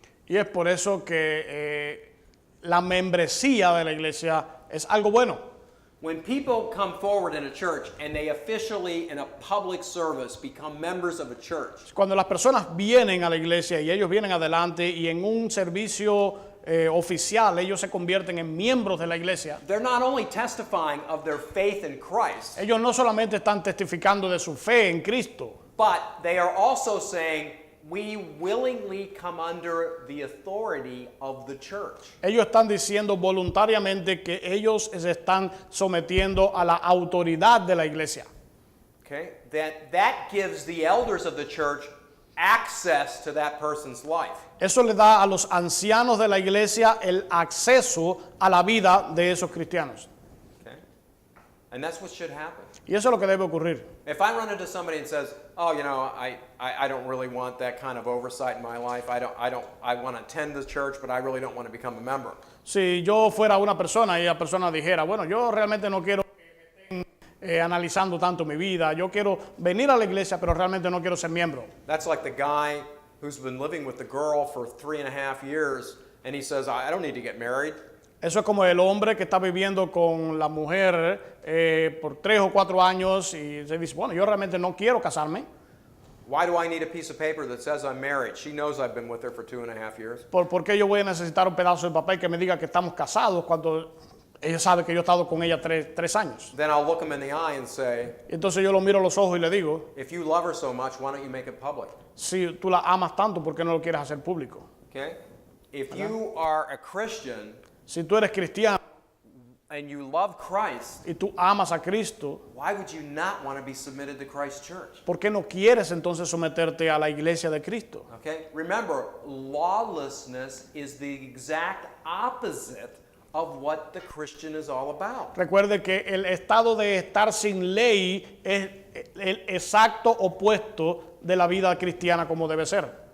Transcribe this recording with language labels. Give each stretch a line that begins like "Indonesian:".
Spanish: Y es por eso que la membresía de la iglesia es algo bueno.
English: When people come forward in a church and they officially, in a public service, become members of a church,
Spanish: Cuando las personas vienen a la iglesia y ellos vienen adelante y en un servicio oficial ellos se convierten en miembros de la iglesia,
English: they're not only testifying of their faith in Christ,
Spanish: ellos no solamente están testificando de su fe en Cristo,
English: but they are also saying, we willingly come under the authority of the church.
Spanish: ellos están diciendo voluntariamente que ellos se están sometiendo a la autoridad de la iglesia.
English: Okay? That gives the elders of the church access to that person's life.
Spanish: Eso le da a los ancianos de la iglesia el acceso a la vida de esos cristianos.
English: Okay? And that's what should happen.
Spanish: Y eso es lo que debe ocurrir.
English: If I run into somebody and says, "Oh, I don't really want that kind of oversight in my life. I want to attend the church, but I really don't want to become a member."
Spanish: Si yo fuera una persona y la persona dijera, bueno, yo realmente no quiero que me estén analizando tanto mi vida, yo quiero venir a la iglesia, pero realmente no quiero ser miembro.
English: That's like the guy who's been living with the girl for 3.5 years, and he says, "I don't need to get married."
Spanish: Eso es como el hombre que está viviendo con la mujer por 3 o 4 años y se dice, bueno, yo realmente no quiero casarme.
English: Why do I need a piece of paper that says I'm married? She knows I've been with her for 2.5 years.
Spanish: ¿Por qué yo voy a necesitar un pedazo de papel que me diga que estamos casados cuando ella sabe que yo he estado con ella 3 años?
English: Then I'll look him in the eye and say,
Spanish: Y entonces yo lo miro a los ojos y le digo,
English: if you love her so much, why don't you make it public?
Spanish: si tú la amas tanto, ¿por qué no lo quieres hacer público?
English: Okay? If you are a Christian
Spanish: Si tú eres cristiano
English: and you love Christ,
Spanish: y tú amas a Cristo,
English: why would you not want to be submitted to Christ's church?
Spanish: ¿por qué no quieres entonces someterte a la iglesia de Cristo?
English: Okay? Remember, lawlessness is the exact opposite of what the Christian is all about.
Spanish: Recuerde que el estado de estar sin ley es el exacto opuesto de la vida cristiana como debe ser.